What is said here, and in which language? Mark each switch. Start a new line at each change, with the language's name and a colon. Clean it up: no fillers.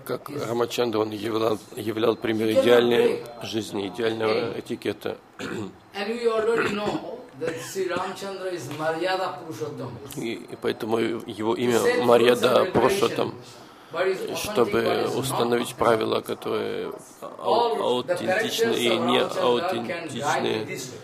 Russian: Как Рамачандра, он являл пример идеальной жизни, идеального этикета.
English: And we already know that Sri Ramachandra is Maryada Purushottam.
Russian: И поэтому его имя Maryada Purushottam. Чтобы установить правила, которые аутентичны и неаутентичны.